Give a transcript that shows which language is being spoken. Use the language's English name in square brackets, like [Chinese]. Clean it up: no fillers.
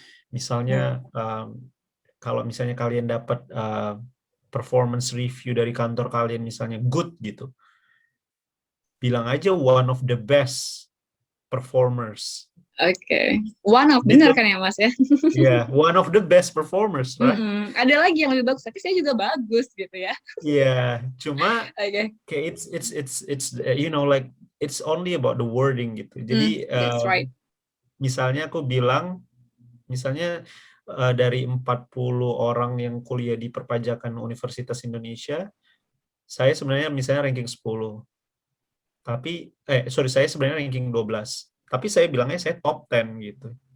[Indonesian] Misalnya kalau misalnya kalian dapat performance review dari kantor kalian misalnya good gitu, bilang aja [English] one of the best performers. Oke. One of, [Indonesian] Gitu. benar kan ya Mas ya? [English] Yeah, one of the best performers, right? [Indonesian] Ada lagi yang lebih bagus, tapi saya juga bagus gitu ya. [English] Yeah, cuma [Indonesian] Oke. [English] kayak it's you know like it's only about the wording gitu. [Indonesian] Jadi [English] That's right. [Indonesian] misalnya aku bilang, misalnya dari 40 orang yang kuliah di perpajakan Universitas Indonesia, saya sebenarnya misalnya ranking 10. Tapi saya sebenarnya ranking 12. Tapi saya bilangnya saya top 10 gitu.